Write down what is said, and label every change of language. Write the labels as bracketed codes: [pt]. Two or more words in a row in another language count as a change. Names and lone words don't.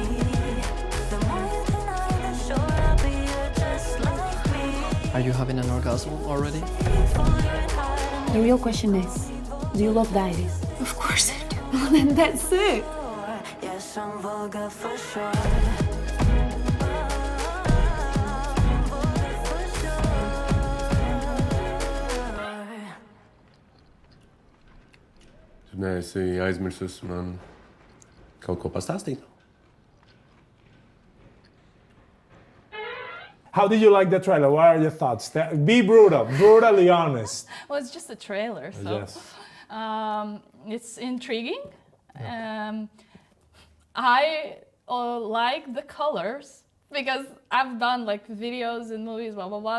[en] The more you deny, the sure I'll be just like me. Are you having an orgasm already? The real question is, do you love diaries? Of course I do. Well, then that's it. Yes, I'm vulgar for sure. [lv] Tu neesi aizmirsusi man kaut ko pastāstīt? [en] How did you like the trailer? What are your thoughts? Be brutally honest. Well, it's just a trailer, so Yes. It's intriguing. I like the colors because I've done like videos and movies, blah blah blah.